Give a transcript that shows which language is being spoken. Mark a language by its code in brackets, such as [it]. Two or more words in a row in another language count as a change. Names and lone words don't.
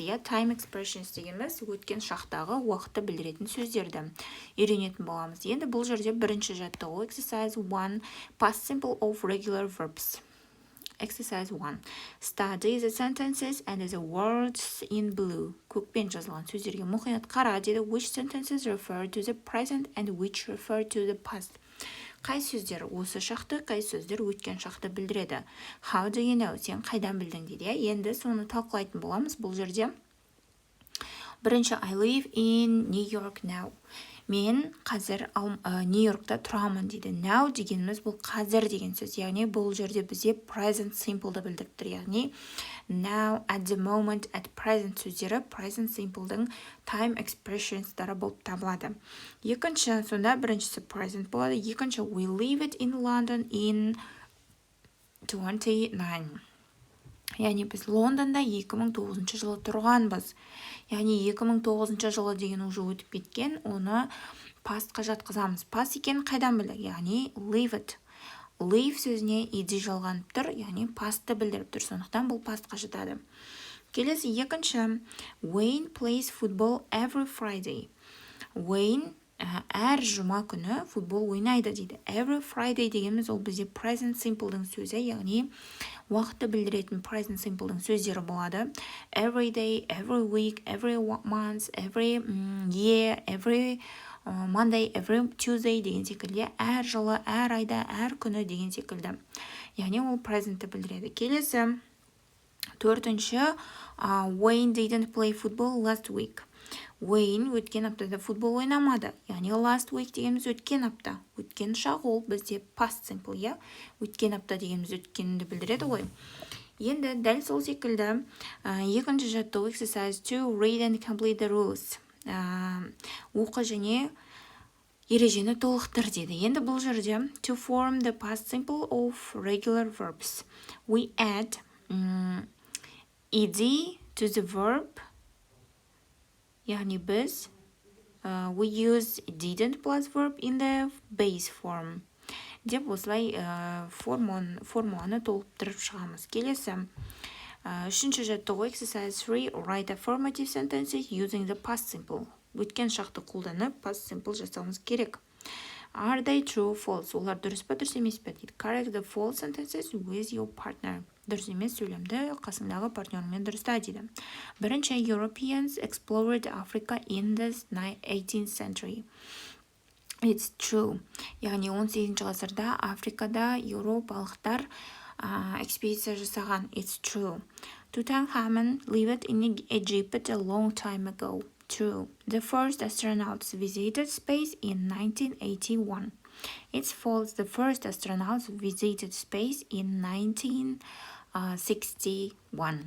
[en] Time expressions [kk] дегеніміз өткен шақтағы уақытты білдіретін сөздерді үйренетін боламыз. Енді бұл жерде бірінші жаттығу [en] exercise 1, past simple of regular verbs. Exercise 1. Study the sentences and the words in blue. [kk] Көкпен жазылған сөздерге мұқият қара деді. [en] Which sentences refer to the present and which refer to the past? [kk] Қай сөздер осы шақты, қай сөздер өткен шақты білдіреді? [en] How do you know? [kk] Сен қайдан білдің дейді. Енді соны талқылайтын боламыз. Бұл жерде бірінші [en] I live in New York now. [kk] Мен қазір Нью-Йоркта тұрамын дейді. Now дегеніміз бұл қазір деген сөз. Яғни бұл жерде бізде [en] present simple'ды [kk] білдіріп тұр. Яғни [en] now, at the moment, at present [kk] сөздері [en] present simple'дың time expressions'дары [kk] болып табылады. Екінші, сонда біріншісі present болады. Екінші, [en] we live it in London in 29. [kk] Яғни біз Лондонда 2009 жылы тұрғанбыз. Яғни 2009 жылы деген уже өтіп кеткен, оны pastқа жатқызамыз. Past екенін қайдан білдік? Яғни [en] live it. [kk] Live сөзіне ed жалғанып тұр, яғни pastты білдіріп тұр. Сондықтан бұл pastқа жатады. Келесі екінші, [en] Wayne plays football every Friday. [kk] Wayne әр жұма күні футбол ойнайды дейді. [en] Every Friday [kk] дегеніміз ол бізде [en] present simple'дың [kk] сөзі, яғни уақытты білдіретін [en] present simple'дың [kk] сөздері болады. [en] Every day, every week, every month, every year, every Monday, every Tuesday [kk] деген секілді. Әр жылы, әр айда, әр күні деген секілді. Яғни ол present'ті білдіреді. Келесі төртінші, [en] Wayne didn't play football last week. [kk] Wayne өткен аптада футбол ойнамады. Яғни [en] last week [kk] дегеніміз өткен апта. Өткен шақ ол бізде [en] past simple, [kk] я? Өткен апта дегеніміз өткенді білдіреді ғой. Енді дәл сол секілді екінші жаттығу exercise 2, [en] read and complete the rules. [kk] Оқы және ережені толықтыр деді. Енді бұл жерде [en] to form the past simple of regular verbs. We add ed to the verb. [kk] Яғни біз [en] we use didn't plus verb in the base form. [kk] Деп осылай формуланы толықтырып шығамыз. Келесі үшінші жаттығу exercise 3, [en] write affirmative sentences using the past simple. [kk] Өткен шақты қолданып [en] past simple [kk] жасауымыз керек. [en] Are they true, false? [kk] Олар дұрыс па, дұрыс емес пе дейді. [en] Correct the false sentences with your partner. [kk] Дұрыс емес сөйлемді қасыңдағы партнеріңмен дұрыста дейді. Бірінші, [en] Europeans explored Africa in the 18th century. It's true. [kk] Яғни 18-ші ғасырда Африкада еуропалықтар экспедиция жасаған. [en] It's true. Tutankhamun lived in Egypt a long time ago. True. The first astronauts visited space in 1981. It's false. The first astronauts visited space in 1961.